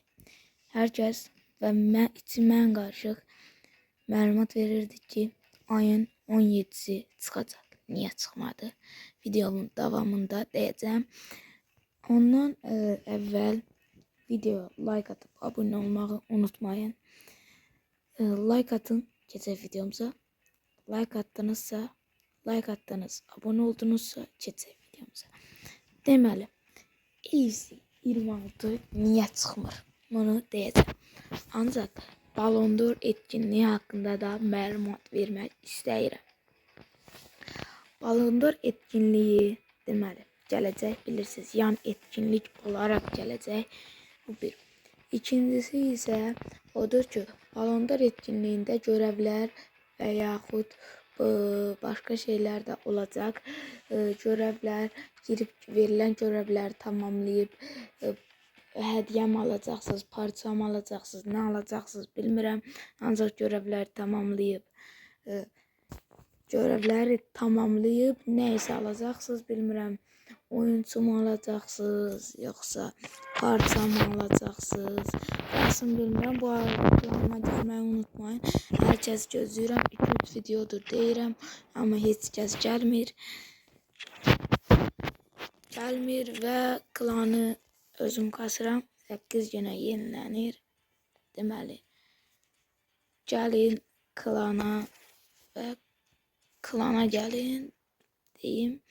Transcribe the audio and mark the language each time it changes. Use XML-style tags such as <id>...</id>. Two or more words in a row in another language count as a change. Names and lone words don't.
<tr>Herkes ve içinden karışık</tr> <az>məlumat verirdi ki</az> <tr>ayın 17'si çıkacak. Niye çıkmadı? Videomun davamında diyeceğim. Ondan evvel video like atıp abone olmayı unutmayın. Like atın gece videomuza. Like attınız, abone oldunuzsa</tr> <az>keçək videomuza. Deməli, X26 niyə çıxmır? Bunu deyəcəm. Ancaq Ballon d'Or etkinliği haqqında da məlumat vermək istəyirəm. Ballon d'Or etkinliği deməli gələcək, bilirsiniz. Yan etkinlik olaraq gələcək. Bu bir. İkincisi isə odur ki, Ballon d'Or etkinliğində görevlər və yaxud</az> <tr>başka şeyler de olacak. Görevler girip verilen görevleri tamamlayıp hediye mi alacaksınız, parça mı alacaksınız, ne alacaksınız bilmirəm. Ancaq görevleri tamamlayıp neyse alacaksınız bilmirəm. Oyuncu mu alacaksınız yoksa parça mı alacaksınız?</tr> <az>Aslında bilmirəm.</az> <tr>Bu arada kanalıma gelmeyi unutmayın.</tr> <az>Herkes gözləyirəm. 2-3 videodur deyirəm. Ama heç kəs gəlmir. Və klanı özüm kasıram. 8 günə yenilənir. Deməli, gəlin klana və klana gəlin deyim.</az>